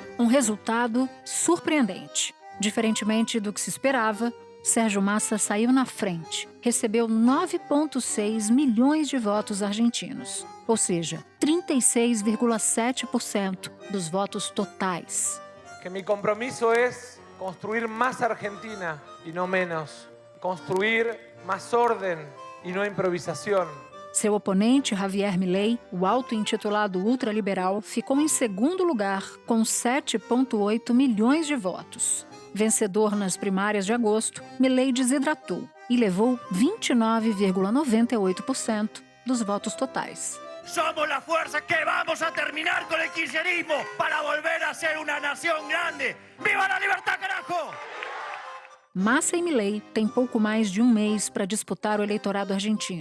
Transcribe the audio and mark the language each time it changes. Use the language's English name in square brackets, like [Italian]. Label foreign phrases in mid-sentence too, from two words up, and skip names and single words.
[Portuguese] resultado surpreendente. Diferentemente do que se esperava, Sérgio Massa saiu na frente. Recebeu 9,6 milhões de votos argentinos, ou seja, 36,7% dos votos totais. [Spanish] Que mi compromiso es construir más Argentina y no menos. Construir más orden y no improvisación. [Portuguese] Seu oponente, Javier Milei, o auto-intitulado ultraliberal, ficou em segundo lugar com 7,8 milhões de votos. Vencedor nas primárias de agosto, Milei desidratou e levou 29,98% dos votos totais. [Spanish] Somos la fuerza que vamos a terminar con el kirchnerismo para volver a ser una nación grande. ¡Viva la libertad, carajo! [Portuguese] Massa e Milei têm pouco mais de um mês para disputar o eleitorado argentino.